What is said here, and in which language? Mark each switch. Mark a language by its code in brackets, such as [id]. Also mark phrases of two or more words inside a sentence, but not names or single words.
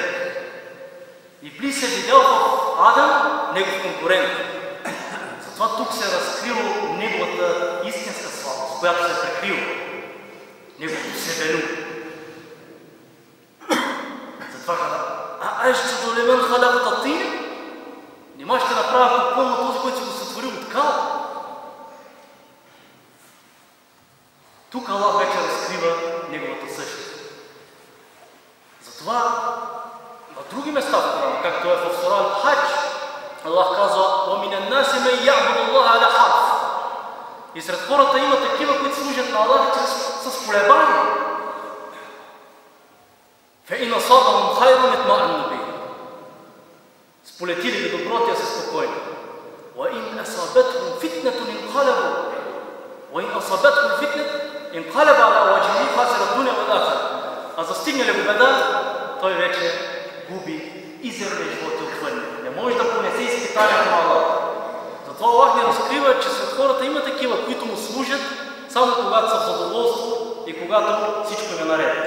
[bg] Иблис е видял в Адам негов конкурент. Затова тук се е разкрило неговата истинска слабост, която се е прикрила. Неговото себелю. Затова каза, [ar] أأسجد لمن خلقت طينا? [bg] Нима ще направя поклон на този, който си го сътворил от кал. Тук Аллах вече разкрива неговата същност. Затова на други места в Корана, както е в сура Ал-Хадж, Аллах казва: [ar] وَمِنَ النَّاسِ مَن يَعْبُدُ اللَّهَ عَلَى حَرْفٍ. [bg] И сред хората има такива, които служат на Аллах с колебание. [ar] فَإِنْ أَصَابَهُمْ خَيْرٌ اطْمَأَنُّوا بِهِ. [bg] Сполети ли добро, тя са спокойни. [ar] وَإِنْ أَصَابَتْهُمْ فِتْنَةٌ انقلبوا وَإِنْ أَصَابَتْهُمْ فِتْنَةٌ انقلب على وجهه خاسر الدنيا والآخرة. [bg] А застигне ли го беда, той вече губи и земния живот и отвъдни. Не може да понесе изпитанието на Аллах. Затова Аллах ни разкрива, че сред хората има такива, които му служат само когато са в задоволство и когато всичко е наред.